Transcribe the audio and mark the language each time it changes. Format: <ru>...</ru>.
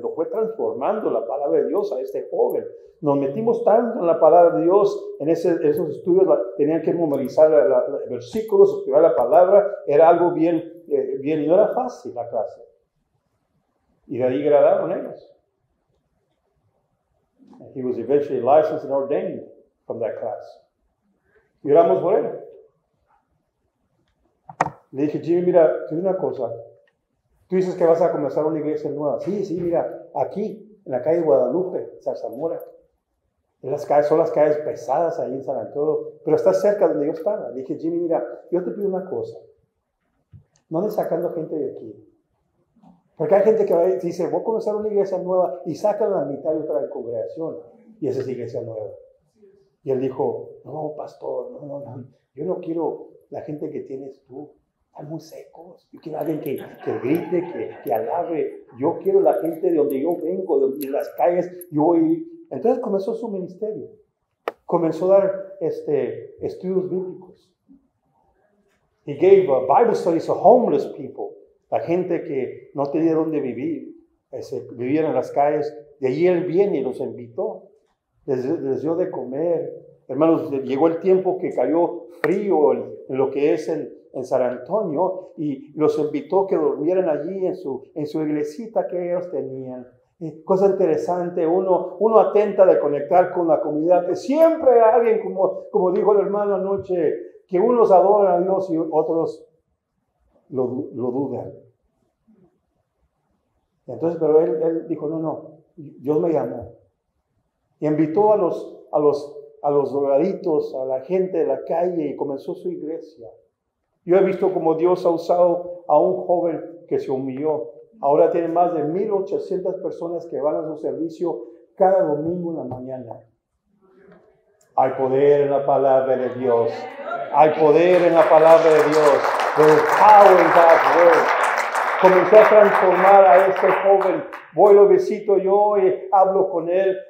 <es>Lo fue transformando la palabra de Dios a este joven. Nos metimos tanto en la palabra de Dios, en esos estudios tenían que memorizar versículos, estudiar la palabra. Era algo bien, y no era fácil la clase. Y de ahí graduaron ellos.</es> <en>He was eventually licensed and ordained from that class.</en> <es>Y oramos por él. Le dije, Jimmy, mira, te digo una cosa. Tú dices que vas a comenzar una iglesia nueva. Sí, mira, aquí, en la calle Guadalupe, Zarzamora. Son las calles pesadas ahí en San Antonio, pero está cerca donde yo estaba. Le dije, Jimmy, mira, yo te pido una cosa. No andes sacando gente de aquí. Porque hay gente que dice, voy a comenzar una iglesia nueva y sacan la mitad de otra congregación. Y esa es iglesia nueva. Y él dijo, no, pastor, no, yo no quiero la gente que tienes tú. Están muy secos. Yo quiero a alguien que grite, que alabe. Yo quiero la gente de donde yo vengo, de las calles. Entonces comenzó su ministerio. Comenzó a dar estudios bíblicos.</es> <en>He gave Bible studies to homeless people.</en> <es>La gente que no tenía dónde vivir. Vivían en las calles. De allí él viene y los invitó. Les dio de comer. Hermanos, llegó el tiempo que cayó frío en lo que es en San Antonio y los invitó que durmieran allí en su iglesita que ellos tenían. Cosa interesante, uno atenta de conectar con la comunidad, que siempre hay alguien, como dijo el hermano anoche, que unos adoran a Dios y otros lo dudan. Entonces, pero él dijo, no, Dios me llamó. Y invitó a los drogaditos, a la gente de la calle y comenzó su iglesia. Yo he visto cómo Dios ha usado a un joven que se humilló. Ahora tiene más de 1,800 personas que van a su servicio cada domingo en la mañana. Hay poder en la palabra de Dios. Hay poder en la palabra de Dios.</es> <en>There is power in God's word.</en> <es>Comenzó a transformar a este joven. Voy, lo visito yo y hablo con él.</es>